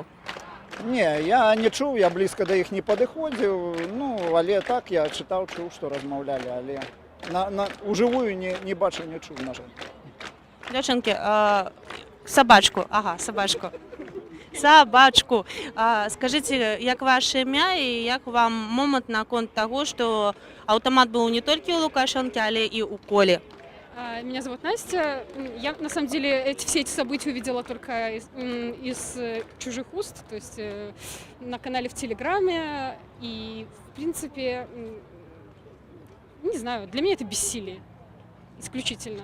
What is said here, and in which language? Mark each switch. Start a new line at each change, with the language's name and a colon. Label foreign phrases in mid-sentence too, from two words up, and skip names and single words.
Belarusian: Не, я не чуў, я блізка да іх не падыходзіў, але так я чытаў, чуў, што размаўлялі, але ужывую не бачыў, не чуў, на жаль. Дзяўчынкі, сабачку, сабачку. Скажыце, як ваше імя і як вам момант наконт таго, што аўтамат быў не толькі ў Лукашэнкі, але і ў Колі?
Russian: Меня зовут Настя. Я, на самом деле, все эти события увидела только из чужих уст, то есть на канале в Телеграме. И, в принципе, не знаю, для меня это бессилие исключительно.